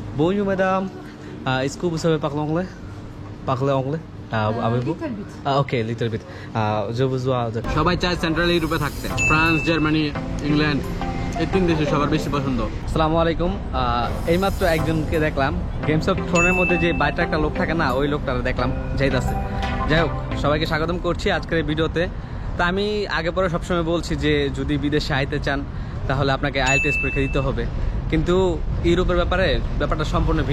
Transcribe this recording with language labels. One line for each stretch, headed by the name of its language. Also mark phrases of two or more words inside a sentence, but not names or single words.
French: Bonjour madame, est-ce que vous savez parler anglais? Parler anglais? Avez-vous?
English: Little bit. Okay, little bit.
French: Je vous dois.
Bangla: সবাই চায় সেন্ট্রাল ইউরোপে থাকতে। ফ্রান্স, জার্মানি, ইংল্যান্ড এই তিন দেশে সবার বেশি পছন্দ।
Arabic: السلام عليكم.
Bangla: এইমাত্র একজনকে দেখলাম গেমস অফ থ্রোনের মধ্যে যে বাইরে একটা লোক থাকে না, ওই লোকটা দেখলাম যাইতাছে। যাই হোক, সবাইকে স্বাগতম করছি আজকের এই ভিডিওতে। তা আমি আগে পরে সবসময় বলছি যে যদি বিদেশে আইতে চান তাহলে আপনাকে আইএলটিএস পরীক্ষা দিতে হবে, কিন্তু ইউরোপের ব্যাপারটা সম্পূর্ণ ভিন্ন।